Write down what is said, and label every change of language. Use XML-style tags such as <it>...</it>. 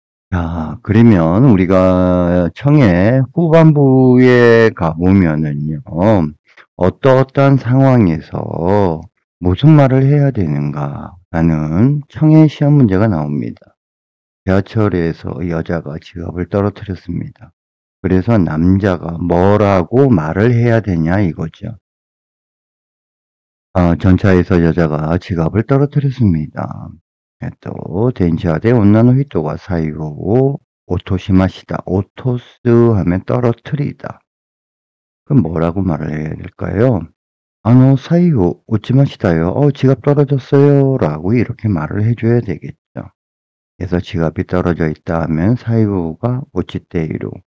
<ko>자, 그러면 우리가 청해 후반부에 가보면은요, 어떠어떠한 상황에서 무슨 말을 해야 되는가라는 청해 시험 문제가 나옵니다. 지하철에서 여자가 지갑을 떨어뜨렸습니다. 그래서 남자가 뭐라고 말을 해야 되냐 이거죠. 전차에서 여자가 지갑을 떨어뜨렸습니다.</ko> <ja>電車で女の人が財布を落としました。</ja> <ko>落とす하면 떨어뜨리다. 그럼 뭐라고 말을 해야 될까요?</ko> <ja>財布落ちましたよ.</ja> <ko>지갑 떨어졌어요. 라고 이렇게 말을 해줘야 되겠죠. 그래서 지갑이 떨어져 있다 하면</ko> <ja>사이부가 오치테이루.</ja>